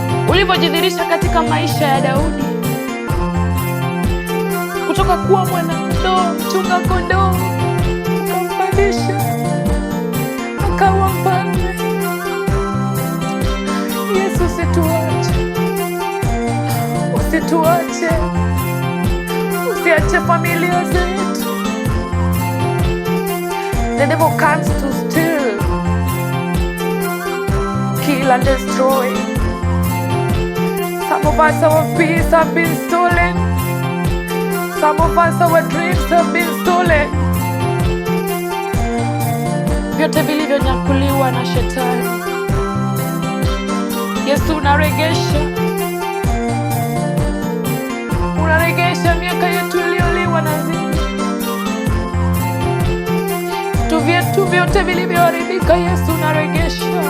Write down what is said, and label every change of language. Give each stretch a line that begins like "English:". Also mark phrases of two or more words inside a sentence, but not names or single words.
Swahili: Ulivyojidhihirisha katika maisha ya Daudi, kutoka kuwa mwana-kondoo, mchunga kondoo, ukampandisha, akawa mfalme. Yesu, usituache. Usituache. Usiache familia zetu.
English: The devil comes to steal, kill and destroy. Some of us, our peace have been stolen. Some of us, our dreams have been stolen.
Swahili: Vyote vilivyonyakuliwa na shetani. Yesu, unaregesha, unaregesha miaka yetu iliyoliwa na nzige. Vitu vyetu vyote vilivyoharibika, Yesu, unaregesha.